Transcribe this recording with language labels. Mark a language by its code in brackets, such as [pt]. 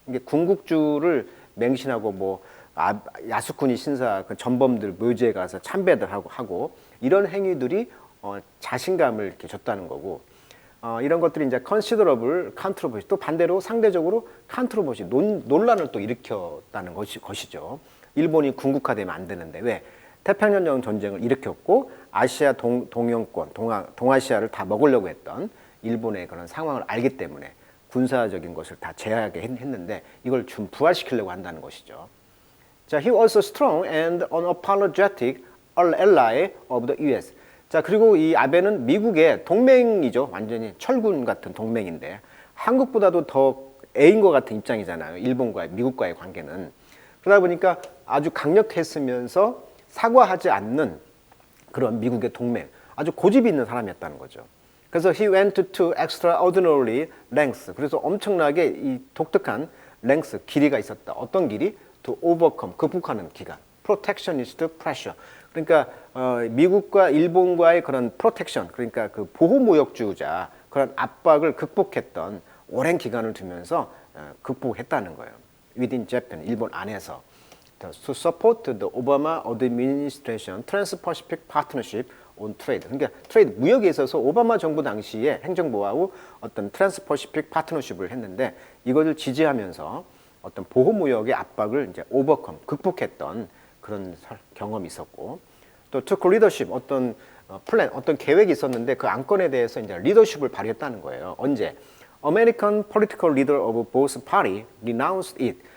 [ko] 이게 군국주를 맹신하고 뭐 야스쿠니 신사 그 전범들 묘지에 가서 참배들 하고 이런 행위들이 자신감을 이렇게 줬다는 거고 이런 것들이 이제 [en] considerable controversy [ko] 또 반대로 상대적으로 controversy 논란을 또 일으켰다는 것이죠. 일본이 군국화되면 안 되는데 왜? 태평양 전쟁을 일으켰고 아시아 동영권 동아시아를 다 먹으려고 했던 일본의 그런 상황을 알기 때문에 군사적인 것을 다 제하게 했는데 이걸 좀 부활시키려고 한다는 것이죠. [en] 자, he was a strong and unapologetic ally of the US. [ko] 자, 그리고 이 아베는 미국의 동맹이죠. 완전히 철군 같은 동맹인데 한국보다도 더 애인 것 같은 입장이잖아요. 미국과의 관계는. 그러다 보니까 아주 강력했으면서 사과하지 않는 그런 미국의 동맹. 아주 고집이 있는 사람이었다는 거죠. 그래서 [en] he went to extraordinary lengths. [ko] 그래서 엄청나게 이 독특한 length, 길이가 있었다. 어떤 길이? [en] to overcome, [ko] 극복하는 기간. [en] protectionist pressure. [ko] 그러니까 미국과 일본과의 그런 protection, 그러니까 그 보호무역주의자 그런 압박을 극복했던 오랜 기간을 두면서 극복했다는 거예요. [en] within Japan, [ko] 일본 안에서. [en] to support the Obama administration Trans-Pacific Partnership on Trade. [ko] 그러니까 트레이드 무역에 있어서 오바마 정부 당시에 행정부하고 어떤 트랜스퍼시픽 파트너십을 했는데 이것을 지지하면서 어떤 보호 무역의 압박을 이제 오버컴 극복했던 그런 경험이 있었고 또 [en] took leadership [ko] 어떤 플랜 어떤 계획이 있었는데 그 안건에 대해서 이제 리더십을 발휘했다는 거예요. 언제? [en] American political leader of both party renounced it.